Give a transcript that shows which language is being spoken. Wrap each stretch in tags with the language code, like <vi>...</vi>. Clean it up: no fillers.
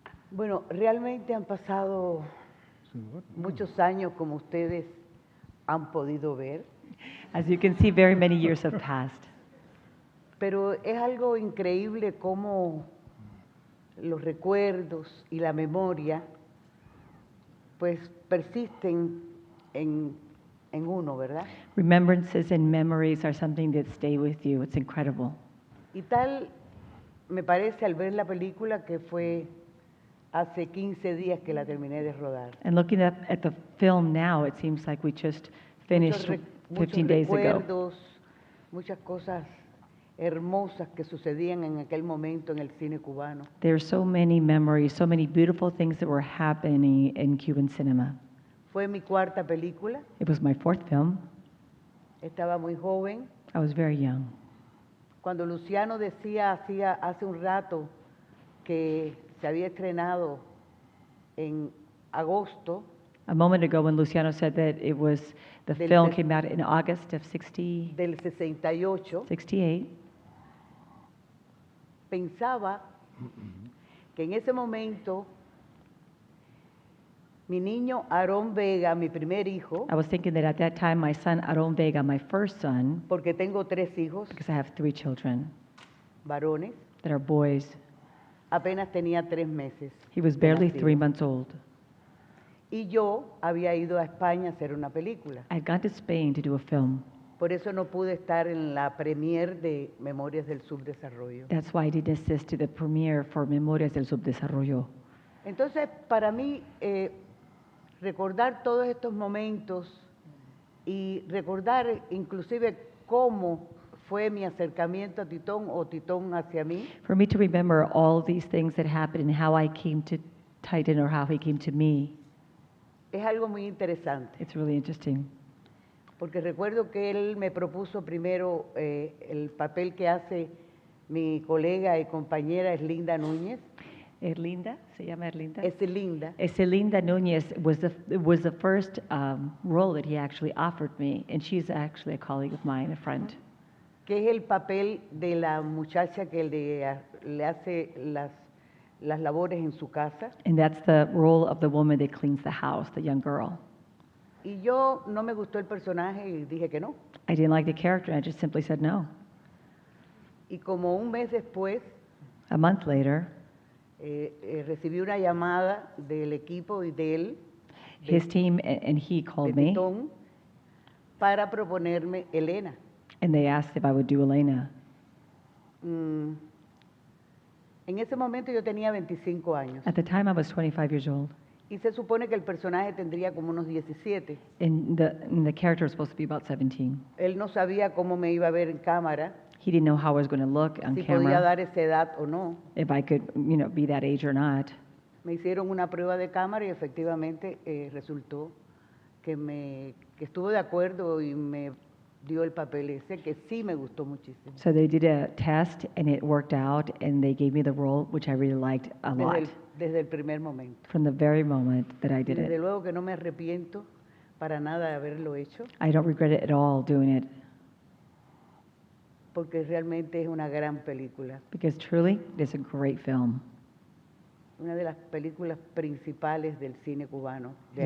<es>Bueno, realmente han pasado muchos años, como ustedes han podido ver,</es> <en>As you can see, very many years have passed.</en> <es>pero es algo increíble cómo los recuerdos y la memoria pues persisten en uno, ¿verdad?</es> <en>Remembrances and memories are something that stay with you. It's incredible.</en> <es>Y tal me parece al ver la película que fue hace 15 días que la terminé de rodar.</es> <en>And looking at the film now, it seems like we just finished</en> <es>Muchos</es> <en>15 days ago.</en> <es>recuerdos, muchas cosas hermosas que sucedían en aquel momento en el cine cubano.</es> <en>There are so many memories, so many beautiful things that were happening in Cuban cinema.</en> <es>Fue mi cuarta película,</es> <en>It was my fourth film.</en> <es>estaba muy joven.</es> <en>I was very young.</en> <es>Cuando Luciano decía hace un rato que se había estrenado en agosto,</es> <en>A moment ago when Luciano said that the</en> <es>Del</es> <en>film ses- came out in August of 68,</en> <es>del 68, pensaba que en ese momento mi niño Aarón Vega, mi primer hijo,</es> <en>I was thinking that at that time my son Aarón Vega, my first son,</en> <es>porque tengo 3 hijos</es> <en>because I have 3 children</en> <es>varones,</es> <en>that are boys,</en> <es>apenas tenía 3 meses.</es> <en>he was</en> <es>de</es> <en>barely</en> <es>nacido.</es> <en>3 months old.</en> <es>Y yo había ido a España a hacer una película.</es> <en>I had gone to Spain to do a film.</en> <es>Por eso no pude estar en la premiere de Memorias del Subdesarrollo.</es> <en>That's why I didn't assist to the premiere for Memorias del Subdesarrollo.</en> <es>Entonces, para mí, recordar todos estos momentos y recordar inclusive cómo fue mi acercamiento a Titón o Titón hacia mí,</es> <en>For me to remember all these things that happened and how I came to Titan or how he came to me,</en> <es>es algo muy interesante.</es> <en>it's really interesting.</en> <es>Porque recuerdo que él me propuso primero el papel que hace mi colega y compañera Erlinda Núñez. Erlinda, se llama Erlinda? Es Linda.</es> <en>Erlinda Núñez was the first role that he actually offered me, and she's actually a colleague of mine, a friend.</en> <es>Que es el papel de la muchacha que le hace las labores en su casa.</es> <en>And that's the role of the woman that cleans the house, the young girl.</en> <es>Y yo no me gustó el personaje y dije que no.</es> <en>I didn't like the character, I just simply said no.</en> <es>Y como un mes después,</es> <en>A month later,</en> <es>recibí una llamada del equipo y de él,</es> <en>his team and he</en> <es>de</es> <en>called me,</en> <es>Titón, para proponerme Elena.</es> <en>and they asked if I would do Elena.</en> <es>En ese momento yo tenía 25 años</es> <en>At the time, I was 25 years old,</en> <es>y se supone que el personaje tendría como unos 17.</es> <en>and the character was supposed to be about 17.</en> <es>Él no sabía cómo me iba a ver en cámara,</es> <en>He didn't know how I was going to look on</en> <es>si podía</es> <en>camera,</en> <es>dar esa edad o no.</es> <en>if I could, be that age or not.</en> <es>Me hicieron una prueba de cámara y efectivamente resultó que estuvo de acuerdo y me dio el papel ese, que sí me gustó muchísimo.</es> <en>So they did a test and it worked out and they gave me the role, which I really liked a lot</en> <es>Desde el primer momento.</es> <en>from the very moment that I</en> <es>Y</es> <en>did</en> <es>desde</es> <en>it.</en> <es>luego que no me arrepiento para nada de haberlo hecho,</es> <en>I don't regret it at all doing it</en> <es>porque realmente es una gran película.</es> <en>because truly it is a great film.</en> <es>Una de las películas principales del cine cubano de</es>